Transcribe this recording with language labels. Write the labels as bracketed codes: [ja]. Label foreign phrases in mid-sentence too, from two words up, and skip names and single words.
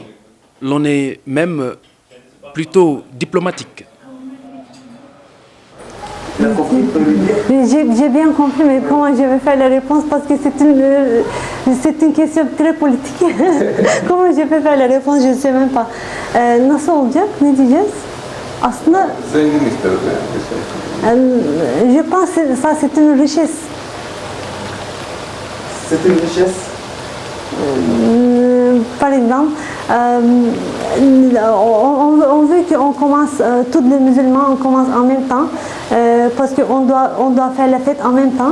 [fr] L'on est même plutôt diplomatique. J'ai bien compris, mais comment je vais faire la réponse? Parce que c'est une question très politique. Comment je vais faire la réponse? Je ne sais même pas. [tr] Nasıl olacak? Ne diyeceğiz? [fr] Aslında je pense que ça c'est une richesse. C'est une richesse? Par exemple, on veut qu'on commence, tous les musulmans, on commence en même temps, parce qu'on doit faire la fête en même temps.